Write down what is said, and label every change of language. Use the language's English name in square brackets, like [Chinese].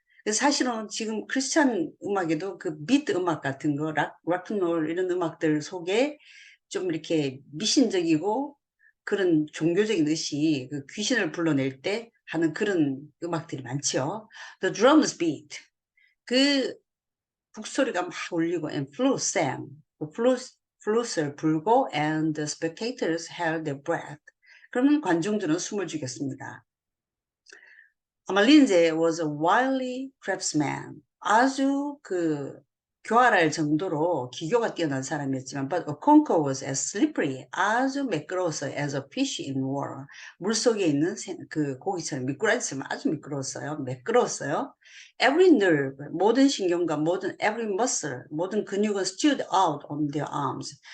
[Korean] 그래서 사실은 지금 크리스찬 음악에도 그 비트 음악 같은 거, 락앤롤 이런 음악들 속에 좀 이렇게 미신적이고 그런 종교적인 의식, 그 귀신을 불러낼 때 하는 그런 음악들이 많죠. [English] The drums beat. [Korean] 그 북소리가 막 울리고 [English] and flute sang. [Korean] 그 플룻을 불고 [English] and the spectators held their breath. [Korean] 그러면 관중들은 숨을 죽였습니다. [English] Amalinze was a wily craftsman. [Korean] 아주 교활할 정도로 기교가 뛰어난 사람이었지만, [English] but Okonkwo was as slippery, [Korean] 아주 매끄러웠어요. [English] as a fish in water. [Korean] 물속에 있는 고기처럼 미꾸라지처럼 아주 미끄러웠어요. 매끄러웠어요. [English] every nerve, [Korean] 모든 신경과 [English] every muscle, [Korean] 모든 근육은 [English] stood out on their arms.